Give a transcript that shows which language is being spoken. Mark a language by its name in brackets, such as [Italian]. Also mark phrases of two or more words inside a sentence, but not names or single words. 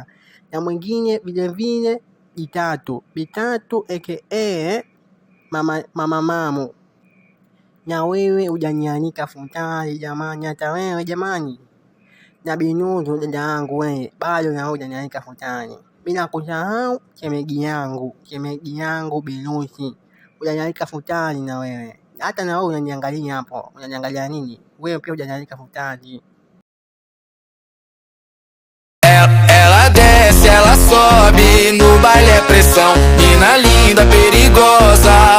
[Swahili] Na mwingine vile vile Bitatu aka mama Mamu, na wewe hujanianika futari jamani, hata wewe jamani. Na Binudu dada yangu wewe, bado na hujanianika futari. Bila kusahau shemeji yangu Binusi, hujanianika futari na wewe. Hata na wewe unaniangalia hapo, unaniangalia nini? Wewe pia hujanianika futari. [Portuguese] Ela desce, ela sobe, no baile é pressão. Mina linda, perigosa.